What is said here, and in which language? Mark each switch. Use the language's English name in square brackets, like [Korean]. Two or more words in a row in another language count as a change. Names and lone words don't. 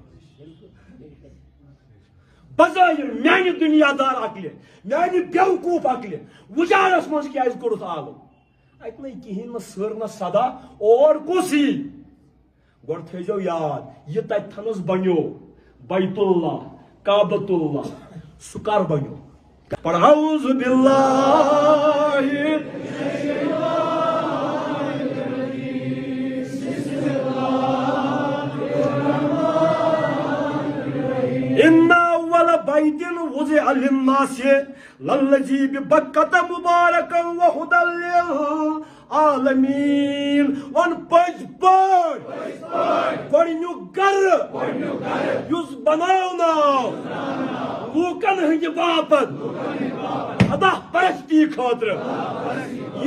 [Kashmiri] بظٲہِر میانہِ دُنیا دار عقلہِ میانہِ بیوقوٗف عقلہِ وُجاڑس منٛز کیٛازِ کوٚڑُتھ آلو اتہِ نَے کِہیٖنۍ نہٕ سٔر نہ صدا اور کُس یی گۄڈٕ تھٲیزیو یاد یہِ تتہِ تھنس بنیو بیت اللہ کعبۃ اللہ سُہ کر بنیو [Arabic] اعوذ باللہ ان اول بیت وضع للناس للذی ببکۃ مبارکا وہدی [Kashmiri] للعالمین ون پٔزۍ پٲٹھۍ گۄڈنیُک گرٕ یُس بناونہٕ آو لوٗکن ہٕنٛدِ باپتھ خدا پرستی خٲطرٕ